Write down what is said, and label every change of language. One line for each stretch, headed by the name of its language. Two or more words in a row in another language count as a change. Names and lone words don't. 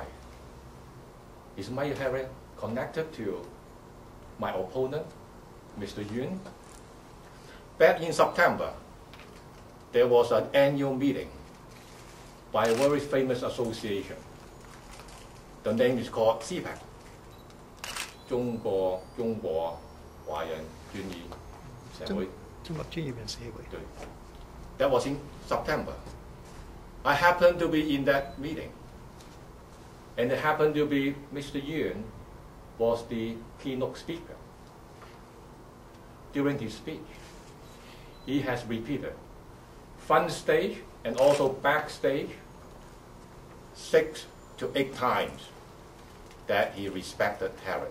English: Is Mike Harris connected to my opponent, Mr. Yuen? Back in September, there was an annual meeting by a very famous association. The name is called CPAC,
Chinese: 中國華人專業社會。中國專業人社會。
English: 對。That was in September. I happened to be in that meeting, and it happened to be Mr. Yuen was the keynote speaker. During his speech, he has repeated front stage and also backstage 6 to 8 times that he respected Harris.